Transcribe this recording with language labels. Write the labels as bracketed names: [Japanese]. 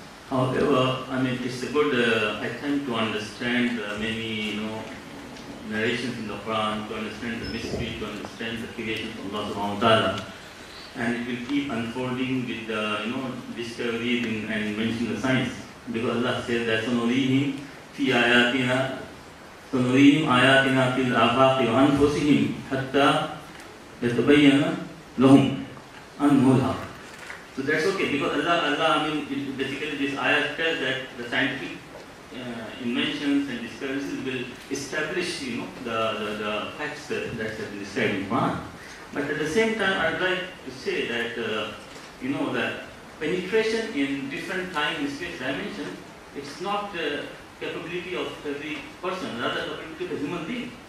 [English] However, I mean, it's a good attempt to understand many, narrations in the Quran, to understand the mystery, to understand the creation of Allah subhanahu wa ta'ala. And it will keep unfolding with the, discoveries and mention the science. Because Allah says that [Arabic] سَنُرِيهِمْ فِي آيَاتِنَا سَنُرِيهِمْ آيَاتِنَا فِي الْآفَاقِ وَأَنفُسِهِمْ حَتَّى يَتَبَيَّنَ لَهُمْ أَنَّهُ الْحَقُّ. [English] So that's okay, because Allah, basically this ayat tells that the scientific inventions and discoveries will establish, the facts that have been described in Quran. But at the same time, I'd like to say that, the penetration in different time and space dimensions, it's not the capability of every person, rather the capability of a human being.